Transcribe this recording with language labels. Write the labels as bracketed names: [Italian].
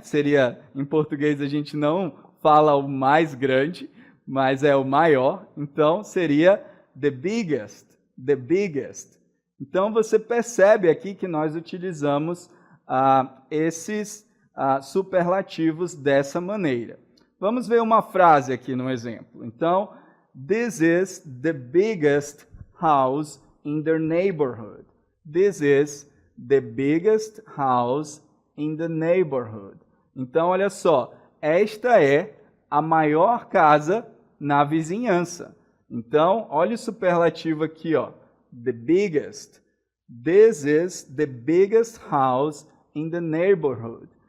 [Portuguese] Seria, em português a gente não fala o mais grande, mas é o maior, então seria [English] the biggest, the biggest. [Portuguese] Então você percebe aqui que nós utilizamos esses superlativos dessa maneira. Vamos ver uma frase aqui no exemplo. [English] Então, this is the biggest house in the neighborhood. This is the biggest house in the neighborhood. [Portuguese] Então, olha só, esta é a maior casa na vizinhança. Então, olha o superlativo aqui, ó, [English] the biggest. This is the biggest house in the neighborhood.